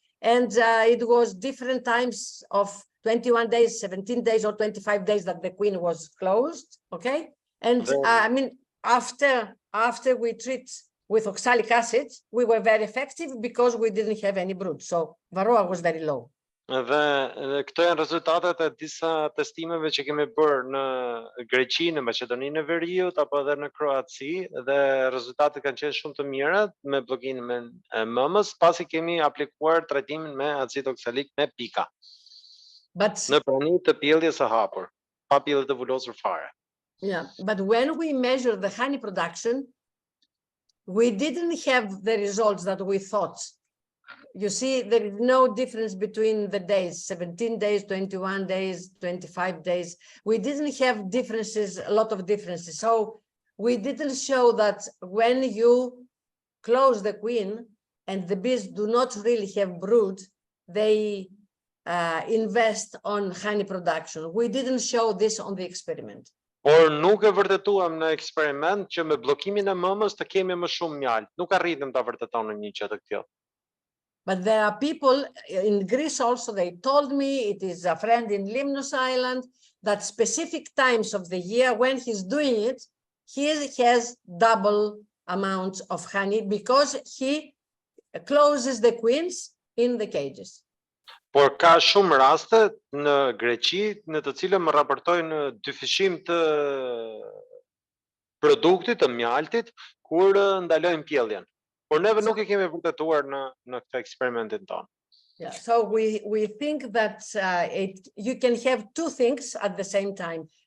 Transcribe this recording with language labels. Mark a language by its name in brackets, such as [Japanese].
[English] And it was different times of 21 days, 17 days, or 25 days that the queen was closed. Okay. And I mean, after we treat with oxalic acid, we were very effective because we didn't have any brood. So Varroa was very low. [Albanian] Dhe këto janë rezultatet e disa testimeve që kemi bërë në Greqi, në Maqedoninë e Veriut apo edhe në Kroaci, dhe rezultatet kanë qenë shumë të mira me bllokimin e mëmës pasi kemi aplikuar trajtimin me acid oksalik me pika. Në prani të pjelljes së hapur, pa pjellje të vulosur fare. [English] Yeah, but when we measure the honey production, we didn't have the results that we thought. You see, there is no difference between the days, 17 days, 21 days, 25 days. We didn't have differences, a lot of differences. So we didn't show that when you close the queen and the bees do not really have brood, they invest on honey production. We didn't show this on the experiment. [Albanian] Por nuk e vërtetuam në eksperiment që me bllokimin e mëmës të kemi më shumë mjaltë. Nuk arritëm ta vërtetonim një gjë të tillë. [English] But there are people in Greece also, they told me, it is a friend in Limnos Island, that specific times of the year when he's doing it, he has double amounts of honey because he closes the queens in the cages. [Albanian] Por ka shumë raste në Greqi në të cilën më raportojnë dyfishim të produktit të mjaltit kur ndalojnë pjelljen. Por neve nuk e kemi vërtetuar në këtë eksperimentin tonë. [English] Yeah, so we think that you can have two things at the same time.